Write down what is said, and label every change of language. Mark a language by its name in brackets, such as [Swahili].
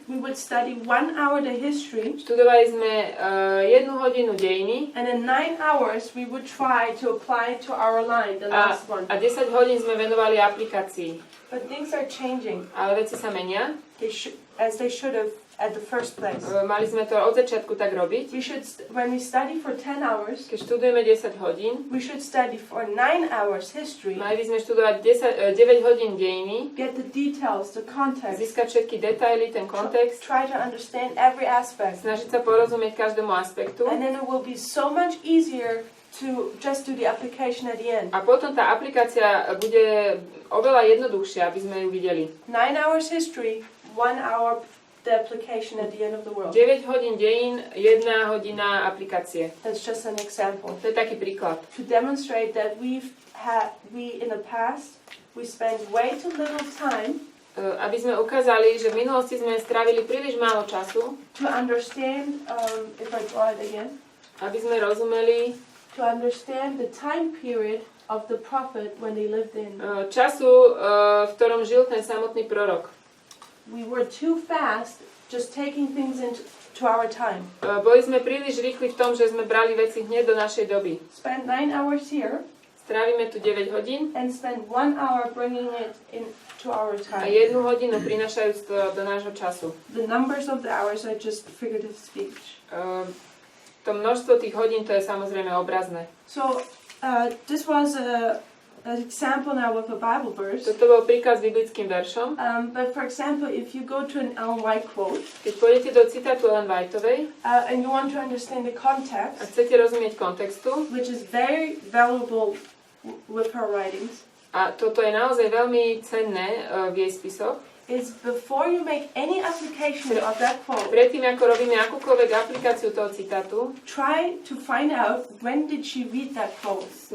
[English] we would study 1 hour the history, [Slovak] študovali sme 1 hodinu dejiny [English] and in 9 hours we would try to apply it to our line, the last one. [Slovak] a 10 hodín sme venovali aplikácii. [English] But things are changing, [Slovak] Ale veci sa menia. [English] as they should have at the first place. [Slovak] Mali sme to od začiatku tak robiť. [English] When we study for 10 hours, [Slovak] Keď študujeme 10 hodín, [English] we should study for 9 hours history, [Slovak] mali by sme študovať 9 hodín dejiny, [English] get the details, the context, [Slovak] získať všetky detaily, ten kontext, [English] try to understand every aspect. [Slovak] snažiť sa porozumieť každému aspektu. [English] And then it will be so much easier to just do the application at the end. [Slovak] A potom tá aplikácia bude oveľa jednoduchšia, aby sme ju videli. [English] 9 hours history, 1 hour the application at the end of the world. [Slovak] 9 hodín dejín, 1 hodina aplikácie. [English] That's just an example. [Slovak] To je taký príklad. [English] To demonstrate that we in the past, we spent way too little time [Slovak] Aby sme ukázali, že v minulosti sme strávili príliš málo času, [English] to understand, if I draw it again, [Slovak] aby sme rozumeli [English] to understand the time period of the prophet when they lived in. [Slovak] času, v ktorom žil ten samotný prorok. [English] We were too fast just taking things into our time. [Slovak] Boli sme príliš rýchli v tom, že sme brali veci hneď do našej doby. [English] Spend 9 hours here [Slovak] Strávime tu 9 hodín [English] and spend 1 hour bringing it into our [Slovak] a [English] time. [Slovak] 1 hodinu prinašajúc to do nášho času. [English] The numbers of the hours are just figurative speech. [Slovak] To množstvo tých hodín, to je samozrejme obrazné. [English] So this was an example now with a Bible verse. [Slovak] Toto bol príklad s biblickým veršom. [English] But for example, if you go to an Ellen White quote, [Slovak] Keď pôjdete do citátu Ellen Whiteovej [English] and you want to understand the [Slovak] a [English] context, [Slovak] chcete rozumieť kontextu, [English] which is very valuable with her writings, [Slovak] a toto je naozaj veľmi cenné v jej spisoch, [English] is before you make any application of that quote, [Slovak] predtým ako robíme akúkoľvek aplikáciu toho citátu, [English] try to find out when did she read that quote.